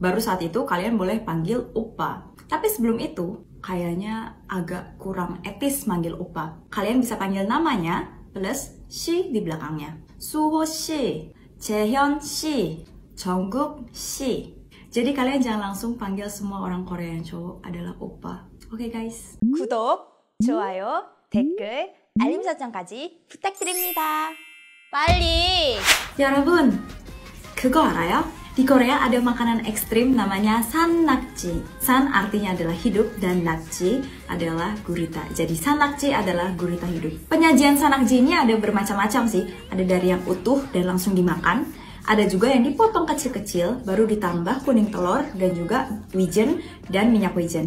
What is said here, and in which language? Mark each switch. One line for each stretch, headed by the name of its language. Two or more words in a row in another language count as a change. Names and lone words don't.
Indonesian: Baru saat itu kalian boleh panggil Opa. Tapi sebelum itu kayaknya agak kurang etis manggil Opa. Kalian bisa panggil namanya plus she di belakangnya. Suho she, Jaehyun she, Jungkook she. Jadi kalian jangan langsung panggil semua orang Korea yang cowok adalah Opa. Oke guys.
Korean: 구독, 좋아요, 댓글, 알림 설정까지 부탁드립니다. 빨리! 여러분, 그거 알아요?
Indonesian: Di Korea ada makanan ekstrim namanya sannakji. San artinya adalah hidup dan nakji adalah gurita. Jadi sannakji adalah gurita hidup. Penyajian sannakji ini ada bermacam-macam sih. Ada dari yang utuh dan langsung dimakan. Ada juga yang dipotong kecil-kecil, baru ditambah kuning telur dan juga wijen dan minyak wijen.